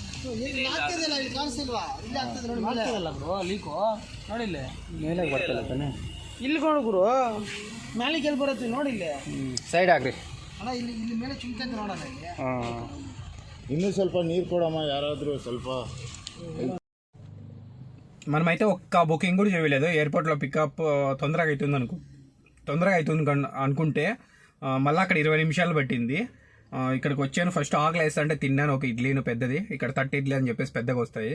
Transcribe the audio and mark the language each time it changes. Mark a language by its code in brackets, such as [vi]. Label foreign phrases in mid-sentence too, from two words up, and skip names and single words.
[kn] ಆಗ್ತದಲ್ಲ ಬ್ರೋ ಲೀಕು, ನೋಡಿಲ್ಲ ಮೇಲೆ ಬರ್ತಿಲ್ಲ ತಾನೆ? ಇಲ್ಲಿ ನೋಡು ಗುರು, ಮೇಲೆ ಎಲ್ಲಿ ಬರುತ್ತೆ ನೋಡಿಲ್ಲ. ಸೈಡ್ ಹಾಕ್ರಿ ಅಣ್ಣ, ಇಲ್ಲಿ ಇಲ್ಲಿ ಮೇಲೆ ಚುಮ್ಕಂತ ನೋಡೋಣ ಇಲ್ಲಿ. ಇನ್ನೂ ಸ್ವಲ್ಪ ನೀರು ಕೊಡಮ್ಮ ಯಾರಾದರೂ ಸ್ವಲ್ಪ. [te] మనమైతే ఒక్క బుకింగ్ కూడా చేయలేదు. ఎయిర్పోర్ట్లో పికప్ తొందరగా అవుతుంది అనుకుంటే మళ్ళీ అక్కడ 20 నిమిషాలు పట్టింది. ఇక్కడికి వచ్చాను. ఫస్ట్ ఆకలి వేస్తా తిన్నాను ఒక ఇడ్లీను పెద్దది, ఇక్కడ 30 ఇడ్లీ అని చెప్పేసి పెద్దగా వస్తాయి.